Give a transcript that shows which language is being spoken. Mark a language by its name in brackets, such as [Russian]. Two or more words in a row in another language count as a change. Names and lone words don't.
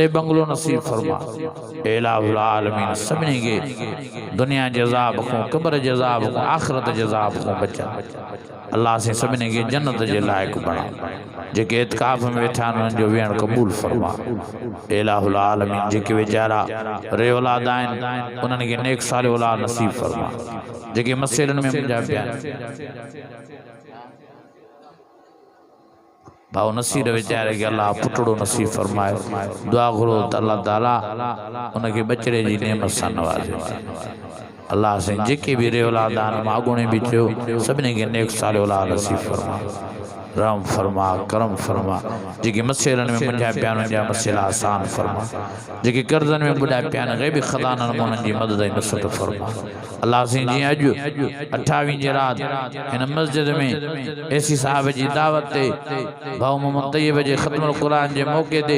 [Sindhi] बंगलो नसीब फरमा [Arabic] إله العالمين [Sindhi] सभिनी खे दुनिया जे अज़ाब खां क़ब्र जे अज़ाब खां आख़िरत जे अज़ाब खां बचा अल्लाह से सभिनी खे जन्नत जे लाइक़ बणा जेके इत्काफ़ में वेठा आहिनि उन्हनि जो वेहण क़बूल फरमा [Arabic] إله العالمين [Sindhi] जेके वीचारा रे औलाद आहिनि उन्हनि खे नेक साले औलाद नसीब फरमा जेके मसइलनि में मुंहिंजा पिया भाउ नसीर वीचारे खे अल्लाह पुटड़ो नसीब फरमाए दुआ घुरो त अल्लाह ताला उनखे बचड़े जी नेमत सां नवाज़े अल्लाह से जेके भी रे औलाद आहिनि माॻुणे बि चयो सभिनी खे नेक साले औलाद नसीब फरमा रहम फरमा करम फरमा जेके मसइलनि में मुंहिंजा पिया आहिनि उनजा मसइला आसान फरमा जेके कर्ज़नि में ॿुॾा पिया आहिनि ग़ैबी ख़ज़ाननि में उन्हनि जी मदद ऐं नुसरत फरमा अल्लाह से जीअं अॼु 28 जी राति हिन मस्जिद में एसी साहब जी दावत ते भाउ मोहम्मद तैयब जे ख़त्मुल क़ुरान जे मौक़े ते